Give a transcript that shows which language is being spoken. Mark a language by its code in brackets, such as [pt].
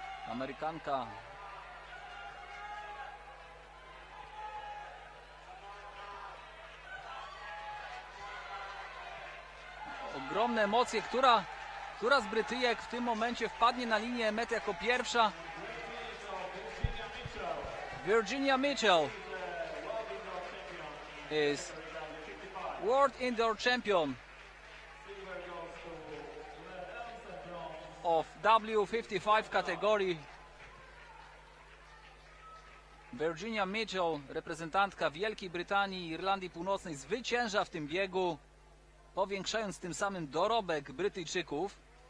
[pl] Amerykanka ogromne emocje, która z Brytyjek w tym momencie wpadnie na linię mety jako pierwsza? [en] Virginia Mitchell is World Indoor Champion of W55 category. [pl] Virginia Mitchell, reprezentantka Wielkiej Brytanii i Irlandii Północnej, zwycięża w tym biegu, powiększając tym samym dorobek Brytyjczyków.